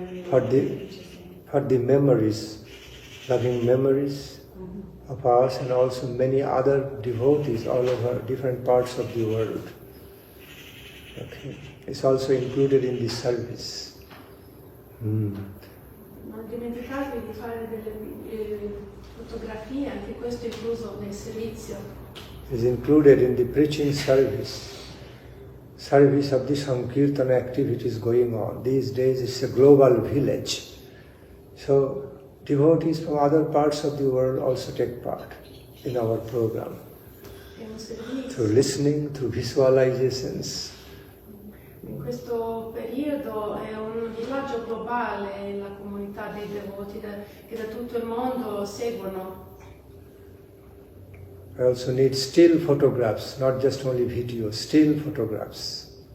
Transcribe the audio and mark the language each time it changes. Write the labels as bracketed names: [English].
[English] For the memories, loving memories of us and also many other devotees all over different parts of the world. Okay. It's also included in this service. [Italian] Non dimenticatevi di fare delle fotografie, anche questo è incluso nel servizio. [English] Is included in the preaching service of the Sankirtana activities going on. These days it's a global village. So devotees from other parts of the world also take part in our program. Through listening, through visualizations. [Italian] In questo periodo è un villaggio globale, la comunità dei devoti che da tutto il mondo seguono. [English] I also need still photographs, not just only video, still photographs.